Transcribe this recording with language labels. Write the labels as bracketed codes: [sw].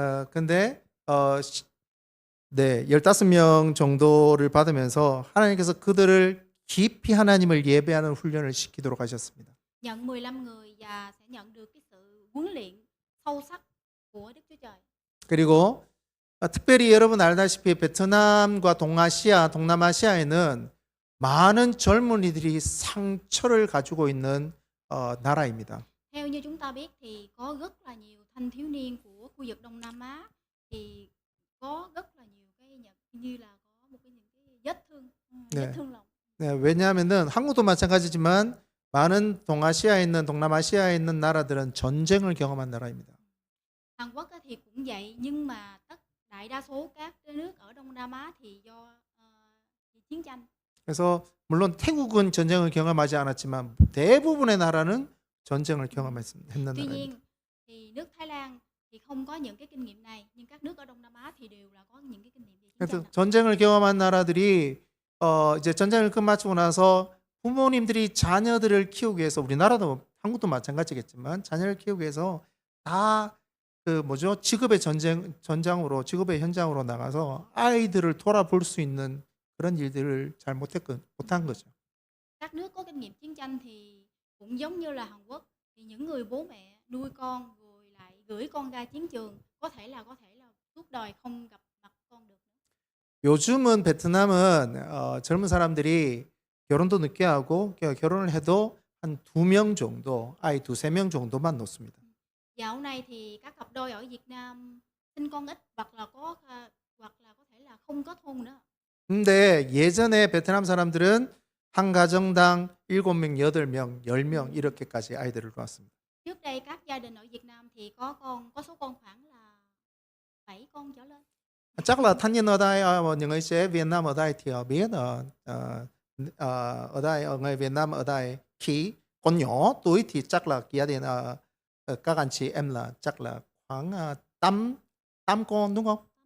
[ko] 근데 15명 정도를 받으면서 하나님께서 그들을 깊이 하나님을 예배하는 훈련을 시키도록 하셨습니다. [vi] Nhận 15 người và sẽ nhận được cái sự huấn luyện sâu sắc của Đức Chúa Trời. [ko] 그리고 특별히 여러분 알다시피 베트남과 동남아시아에는 많은 젊은이들이 상처를 가지고 있는 나라입니다. [vi] Theo như chúng ta biết thì có rất là nhiều thanh thiếu niên của khu vực Đông Nam Á thì có rất là nhiều cái như là có những cái vết thương lòng. [ko] 왜냐하면은 한국도 마찬가지지만 많은 동남아시아에 있는 나라들은 전쟁을 경험한 나라입니다. [vi] Hàn Quốc thì cũng vậy nhưng mà đại đa số các cái nước ở Đông Nam Á thì do chiến tranh. [ko] 그래서 물론 태국은 전쟁을 경험하지 않았지만 대부분의 나라는 전쟁을 경험했는 [vi] Tuy [ko] 나라입니다. [vi] nhiên thì nước Thái Lan thì không có những cái kinh nghiệm này nhưng các nước ở Đông Nam Á thì đều là có những cái kinh nghiệm về chiến [ko] 그래서 [vi] tranh. [ko] 전쟁을 경험한 나라들이 이제 전쟁을 끝마치고 나서 부모님들이 자녀들을 키우기 위해서 우리나라도 한국도 마찬가지겠지만 자녀를 키우기 위해서 다 그 뭐죠? 직업의 전장으로 직업의 현장으로 나가서 아이들을 돌아볼 수 있는 그런 일들을 잘 못한 거죠. [vi] Các nước có kinh nghiệm chiến tranh thì cũng giống như là Hàn Quốc, thì những người bố mẹ nuôi con rồi lại gửi con ra chiến trường có thể là suốt đời không gặp mặt con được. [ko] 요즘은 베트남은 젊은 사람들이 결혼도 늦게 하고 결혼을 해도 한 2명 정도, 아이 2-3명 정도만 놓습니다. [vi] Dạo này thì các cặp đôi ở Việt Nam sinh con ít hoặc là có thể là không kết hôn nữa. [ko] 근데 예전에 베트남 사람들은 한 가정당 7명, 8명, 10명 이렇게까지 아이들을 낳았습니다. [vi] Trước đây các gia đình ở Việt Nam thì có số con khoảng là 7 con trở lên. Chắc là thanh niên ở đây những người trẻ Việt Nam ở đây thì họ biết ở đây ở người Việt Nam ở đây khi còn nhỏ tuổi thì chắc là gia đình các anh chị em là chắc là khoảng 8 con đúng không?